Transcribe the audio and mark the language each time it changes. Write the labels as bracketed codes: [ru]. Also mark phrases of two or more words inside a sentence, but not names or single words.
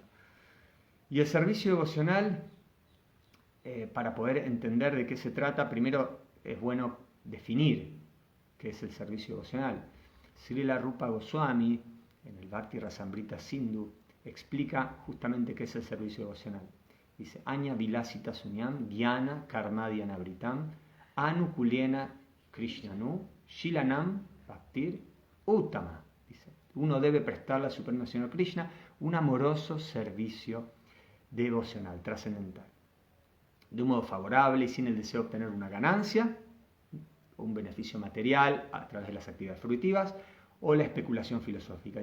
[es] Y el servicio devocional, para poder entender de qué se trata, primero es bueno definir qué es el servicio devocional. Srila Rupa Goswami, en el Bhakti Rasamrita Sindhu, explica justamente qué es el servicio devocional. [sa] Dice, Aña Vilasita Sunyam, Gyana Karmadhyana Vritam, Anukulena Krishnanu, Shilanam Bhaktir Uttama. [es] Dice, uno debe prestarle a Supremo Señor Krishna un amoroso servicio devocional, trascendental, de un modo favorable y sin el deseo de obtener una ganancia, un beneficio material a través de las actividades fruitivas o la especulación filosófica.